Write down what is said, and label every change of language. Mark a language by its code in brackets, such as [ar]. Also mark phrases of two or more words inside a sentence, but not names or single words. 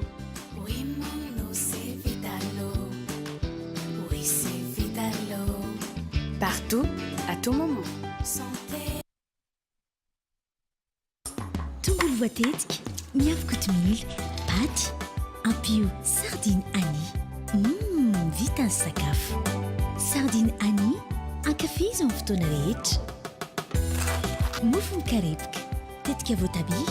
[fr] Oui, mon eau, c'est Vitalo. Oui, c'est Vitalo. Partout, à tout moment. Santé. [mg] Tongolo voatetika, miavaka oatmeal, paty, ampio sardine Annie. Vita ny sakafo. Sardine Annie, ankafizo amin'ny fotoana rehetra. Mofo mikarepoka, tetika voatabia.